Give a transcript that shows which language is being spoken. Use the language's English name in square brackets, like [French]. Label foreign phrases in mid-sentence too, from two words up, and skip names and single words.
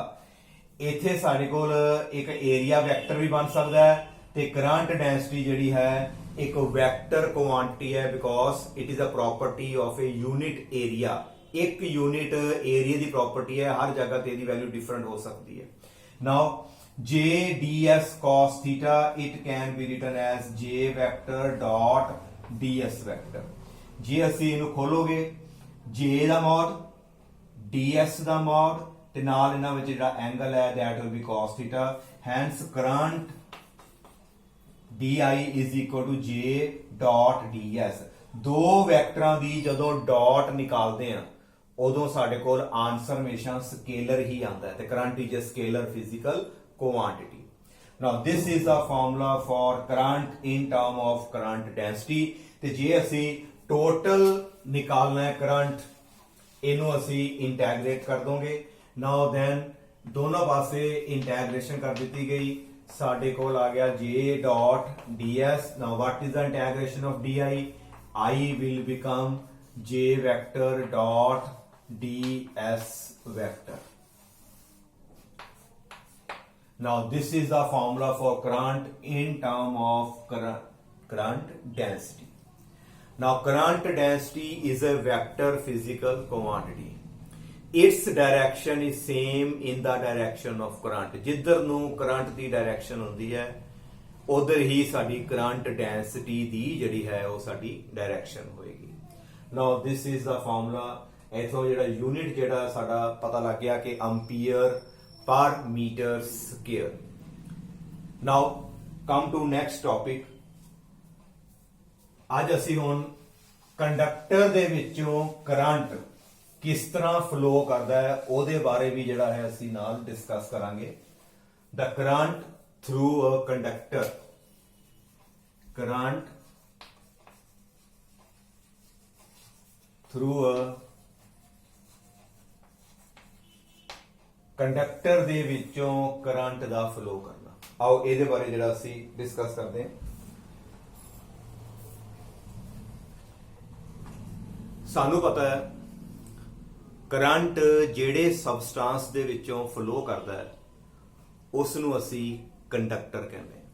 [Punjabi] ਇੱਥੇ ਸਾਡੇ ਕੋਲ ਇੱਕ [English] area vector [Punjabi] ਵੀ ਬਣ ਸਕਦਾ ਹੈ ਤੇ [English] current density [Punjabi] ਜਿਹੜੀ ਹੈ ਇੱਕ [English] vector quantity [Punjabi] ਹੈ [English] because it is a property of a unit area. [Punjabi] ਇੱਕ [English] unit area [Punjabi] ਦੀ ਪ੍ਰੋਪਰਟੀ ਹੈ, ਹਰ ਜਗ੍ਹਾ ਤੇ ਇਹਦੀ [English] value different [Punjabi] ਹੋ ਸਕਦੀ ਹੈ। [English] ਨਾਓ j ds cos theta it can be written as j vector dot ds vector। [Punjabi] ਜੇ ਅਸੀਂ ਇਹਨੂੰ ਖੋਲੋਗੇ j ਦਾ ਮੋਡ ds ਦਾ ਮੋਡ ਤੇ ਨਾਲ ਇਹਨਾਂ ਵਿੱਚ ਜਿਹੜਾ ਐਂਗਲ ਹੈ [English] that will be cos theta, hence current di is equal to j dot ds। [Punjabi] ਦੋ ਵੈਕਟਰਾਂ ਦੀ ਜਦੋਂ ਡਾਟ ਨਿਕਾਲਦੇ ਆ ਉਦੋਂ ਸਾਡੇ ਕੋਲ ਆਨਸਰ ਹਮੇਸ਼ਾ ਸਕੇਲਰ ਹੀ ਆਉਂਦਾ ਹੈ ਤੇ [English] current is a scalar physical quantity. now this is the formula for current in term of current density। [Punjabi] ਤੇ ਜੇ ਅਸੀਂ ਟੋਟਲ ਨਿਕਾਲਣਾ ਹੈ ਕਰੰਟ ਇਹਨੂੰ ਅਸੀਂ ਇੰਟੈਗਰੇਟ ਕਰ ਦੋਗੇ। [English] now then [Punjabi] ਦੋਨੋਂ ਪਾਸੇ ਇੰਟੈਗਰੇਸ਼ਨ ਕਰ ਦਿੱਤੀ ਗਈ, ਸਾਡੇ ਕੋਲ ਆ ਗਿਆ [English] j dot ds। now what is the integration of di? I will become j vector dot ds vector। now this is the formula for current in term of current density। now current density is a vector physical quantity। its direction is same in the direction of current। [Punjabi] ਜਿੱਧਰ ਨੂੰ ਕਰੰਟ ਦੀ ਡਾਇਰੈਕਸ਼ਨ ਹੁੰਦੀ ਹੈ ਉਧਰ ਹੀ ਸਾਡੀ [English] current density [Punjabi] ਦੀ ਜਿਹੜੀ ਹੈ ਉਹ ਸਾਡੀ ਡਾਇਰੈਕਸ਼ਨ ਹੋਏਗੀ। [English] now this is the formula। [Punjabi] ਇਥੋਂ ਜਿਹੜਾ ਯੂਨਿਟ ਜਿਹੜਾ ਸਾਡਾ ਪਤਾ ਲੱਗ ਗਿਆ ਕਿ [English] ampere per meter square. now come to next topic। [Punjabi] ਅੱਜ ਅਸੀਂ ਹੁਣ ਕੰਡਕਟਰ ਦੇ ਵਿੱਚੋਂ ਕਰੰਟ ਕਿਸ ਤਰ੍ਹਾਂ ਫਲੋ ਕਰਦਾ ਹੈ ਉਹਦੇ ਬਾਰੇ ਵੀ ਜਿਹੜਾ ਹੈ ਅਸੀਂ ਨਾਲ ਡਿਸਕਸ ਕਰਾਂਗੇ। [English] the current through a conductor। current through a [Punjabi] ਕੰਡਕਟਰ ਦੇ ਵਿੱਚੋਂ ਕਰੰਟ ਦਾ ਫਲੋ ਕਰਨਾ। आओ ਇਹਦੇ ਬਾਰੇ ਜਿਹੜਾ ਅਸੀਂ ਡਿਸਕਸ ਕਰਦੇ ਹਾਂ। ਸਾਨੂੰ ਪਤਾ ਹੈ ਕਰੰਟ ਜਿਹੜੇ ਸਬਸਟੈਂਸ ਦੇ ਵਿੱਚੋਂ ਫਲੋ ਕਰਦਾ ਹੈ ਉਸ ਨੂੰ ਅਸੀਂ ਕੰਡਕਟਰ ਕਹਿੰਦੇ ਹਾਂ।